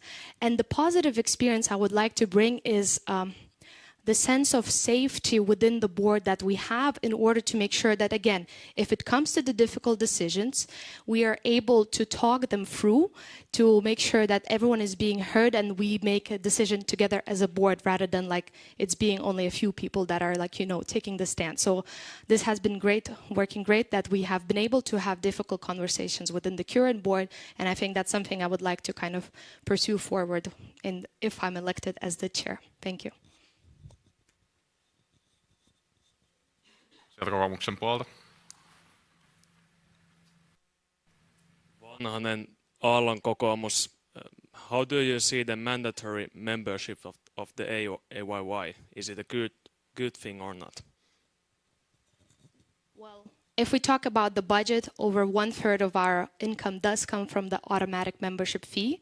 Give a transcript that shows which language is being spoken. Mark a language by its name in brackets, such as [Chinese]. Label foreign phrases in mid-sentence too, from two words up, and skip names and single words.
[English] And the positive experience I would like to bring is the sense of safety within the board that we have in order to make sure that, again, if it comes to the difficult decisions, we are able to talk them through to make sure that everyone is being heard and we make a decision together as a board rather than like it's being only a few people that are like, you know, taking the stand. So this has been great, working great, that we have been able to have difficult conversations within the current board. And I think that's something I would like to kind of pursue forward if I'm elected as the chair. Thank you. [Finnish] Sieltä kokoomuksen puolta. Vanhanen, Aallon kokoomus. [English] How do you see the mandatory membership of the AYYE? Is it a good thing or not? Well, if we talk about the budget, over 1/3 of our income does come from the automatic membership fee.